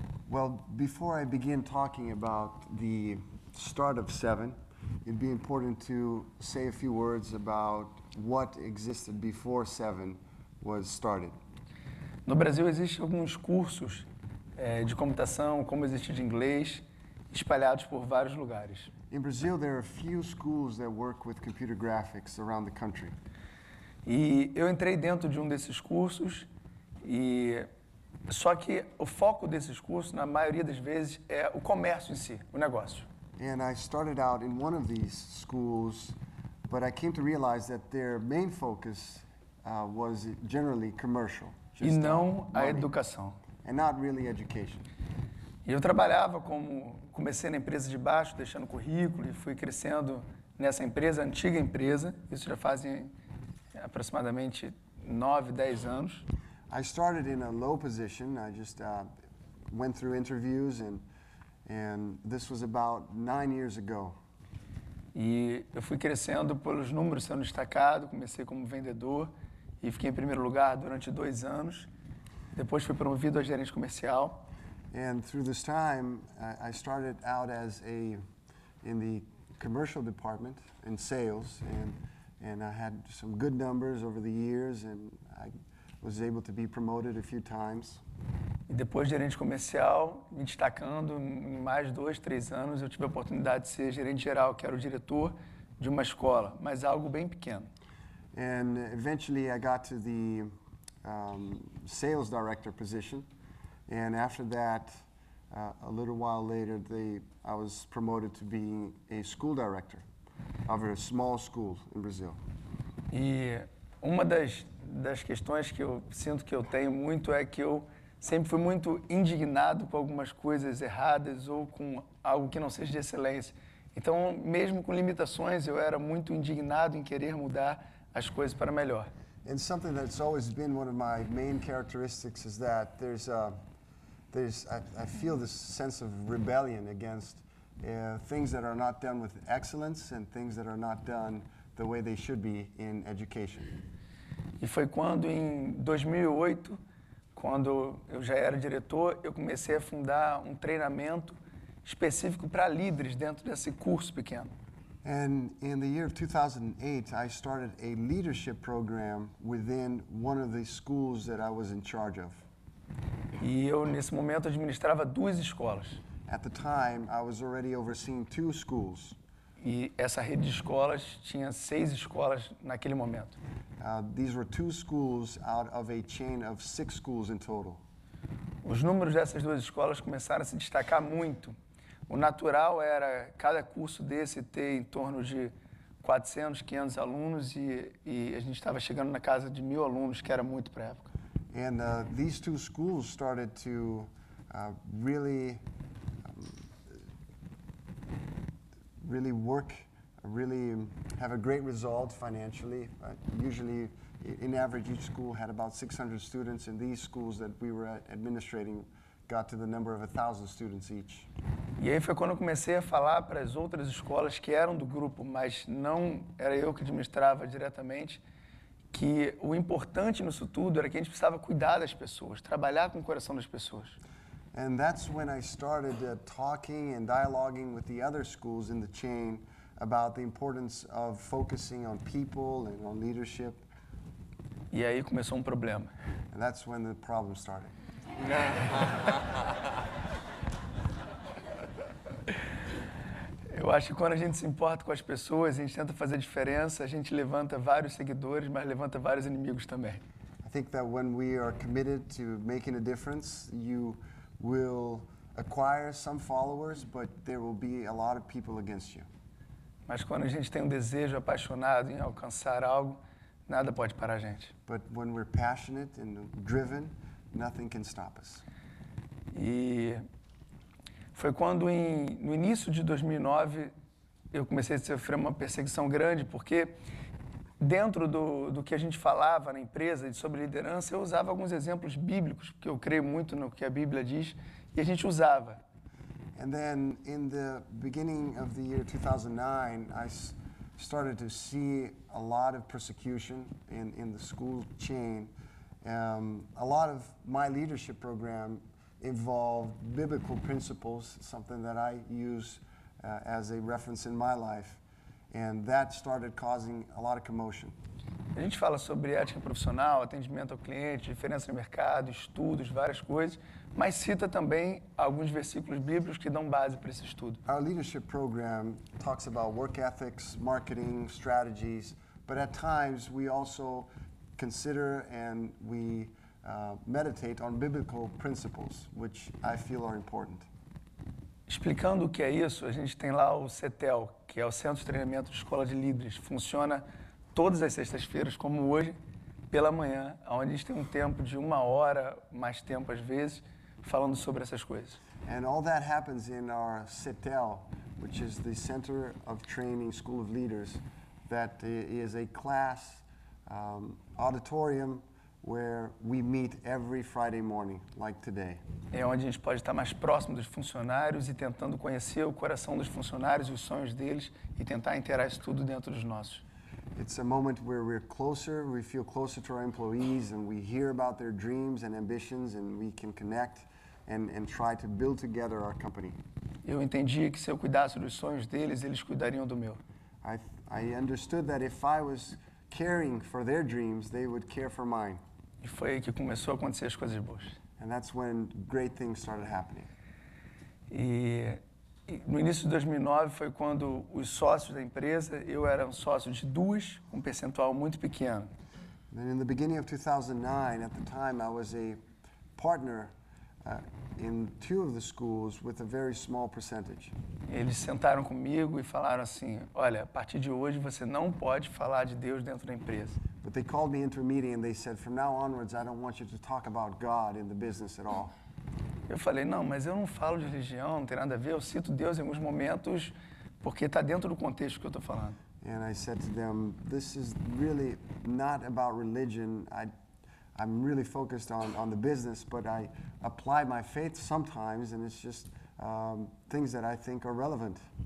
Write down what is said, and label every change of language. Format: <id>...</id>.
<en>Well, before I begin talking about the start of 7, it'd be important to say a few words about what existed before Seven was started.</en> <pt>No Brasil existem alguns cursos de computação, como existe de inglês, espalhados por vários lugares.</pt> <en>In Brazil, there are a few schools that work with computer graphics around the country.</en> <pt>E eu entrei dentro de um desses cursos, e só que o foco desses cursos, na maioria das vezes, é o comércio em si, o negócio.</pt> <en>And I started out in one of these schools, but I came to realize that their main focus was generally commercial.</en> <pt>E</pt> <en>just,</en> <pt>não a</pt> <en>money,</en> <pt>educação.</pt> <en>and not really education.</en> <pt>E eu trabalhava comecei na empresa de baixo, deixando currículo, e fui crescendo nessa empresa, antiga empresa, isso já fazem aproximadamente 9, 10 anos.</pt> <en>I started in a low position. I just went through interviews, and this was about 9 years ago.</en> <pt>E eu fui crescendo pelos números, sendo destacado, comecei como vendedor e fiquei em primeiro lugar durante 2 anos. Depois fui promovido a gerente comercial.</pt> <en>And through this time, I started out in the commercial department in sales, and I had some good numbers over the years, and I was able to be promoted a few times.</en> <pt>E depois de gerente comercial, me destacando em mais 2, 3 anos, eu tive a oportunidade de ser gerente geral, que era o diretor de uma escola, mas algo bem pequeno.</pt> <en>And eventually I got to the sales director position. And after that, a little while later, I was promoted to being a school director of a small school in Brazil.</en> <pt>E uma das questões que eu sinto que eu tenho muito é que eu sempre fui muito indignado com algumas coisas erradas ou com algo que não seja de excelência. Então, mesmo com limitações, eu era muito indignado em querer mudar as coisas para melhor.</pt> <en>And something that's always been one of my main characteristics is that I feel this sense of rebellion against things that are not done with excellence and things that are not done the way they should be in education.</en> <pt>E foi quando, em 2008, quando eu já era diretor, eu comecei a fundar um treinamento específico para líderes dentro desse curso pequeno.</pt> <en>And in the year of 2008, I started a leadership program within one of the schools that I was in charge of.</en> <pt>E eu, nesse momento, administrava 2 escolas.</pt> <en>At the time, I was already overseeing 2 schools.</en> <pt>E essa rede de escolas tinha 6 escolas naquele momento.</pt> <en>These were 2 schools out of a chain of 6 schools in total.</en> <pt>Os números dessas 2 escolas começaram a se destacar muito. O natural era cada curso desse ter em torno de 400, 500 alunos e a gente estava chegando na casa de 1.000 alunos, que era muito para a época.</pt> <en>And these 2 schools started to really work, really have a great result financially. Usually, in average, each school had about 600 students, and these schools that we were administrating got to the number of 1,000 students each.</en> <pt>E aí foi quando eu comecei a falar para as outras escolas que eram do grupo, mas não era eu que administrava diretamente, que o importante nisso tudo era que a gente precisava cuidar das pessoas, trabalhar com o coração das pessoas.</pt> <en>And that's when I started talking and dialoguing with the other schools in the chain about the importance of focusing on people and on leadership.</en> <pt>E aí começou um problema.</pt> <en>And that's when the problem started.</en> <pt>Eu acho que quando a gente se importa com as pessoas, a gente tenta fazer diferença, a gente levanta vários seguidores, mas levanta vários inimigos também.</pt> <en>I think that when we are committed to making a difference, you will acquire some followers, but there will be a lot of people against you.</en> <pt>Mas quando a gente tem um desejo apaixonado em alcançar algo, nada pode parar a gente.</pt> <en>But when we're passionate and driven, nothing can stop us.</en> <pt>E foi quando, no início de 2009, eu comecei a sofrer uma perseguição grande, porque dentro do que a gente falava na empresa sobre liderança, eu usava alguns exemplos bíblicos, porque eu creio muito no que a Bíblia diz, e a gente usava.</pt> <en>And then in the beginning of the year 2009, I started to see a lot of persecution in the school chain. A lot of my leadership program involved biblical principles, something that I use as a reference in my life. and that started causing a lot of commotion.</en> <pt>A gente fala sobre ética profissional, atendimento ao cliente, diferença no mercado, estudos, várias coisas, mas cita também alguns versículos bíblicos que dão base para esse estudo.</pt> <en>Our leadership program talks about work ethics, marketing, strategies, but at times we also consider and we meditate on biblical principles, which I feel are important.</en> <pt>Explicando o que é isso, a gente tem lá o CETEL, que é o Centro de Treinamento de Escola de Líderes. Funciona todas as sextas-feiras, como hoje, pela manhã, onde a gente tem um tempo de 1 hora, mais tempo às vezes, falando sobre essas coisas.</pt> <en>And all that happens in our CETEL, which is the Center of Training School of Leaders, that is a class auditorium where we meet every Friday morning, like today.</en> <pt>É onde a gente pode estar mais próximo dos funcionários e tentando conhecer o coração dos funcionários e os sonhos deles e tentar inteirar isso tudo dentro dos nossos.</pt> <en>It's a moment where we're closer, we feel closer to our employees, and we hear about their dreams and ambitions, and we can connect and try to build together our company.</en> <pt>Eu entendi que se eu cuidasse dos sonhos deles, eles cuidariam do meu.</pt> <en>I understood that if I was caring for their dreams, they would care for mine.</en> <pt>E foi aí que começou a acontecer as coisas boas.</pt> <en>And that's when great things started happening.</en> <pt>E no início de 2009 foi quando os sócios da empresa, eu era um sócio de 2, um percentual muito pequeno.</pt> <en>Then in the beginning of 2009, at the time, I was a partner in 2 of the schools with a very small percentage.</en> <pt>Eles sentaram comigo e falaram assim, olha, a partir de hoje você não pode falar de Deus dentro da empresa.</pt> <en>But they called me into a meeting and they said, from now onwards, I don't want you to talk about God in the business at all.</en> <pt>Eu falei, não, mas eu não falo de religião, não tem nada a ver, eu cito Deus em alguns momentos porque está dentro do contexto que eu estou falando.</pt> <en>And I said to them, this is really not about religion. I'm really focused on the business, but I apply my faith sometimes, and it's just things that I think are relevant.</en>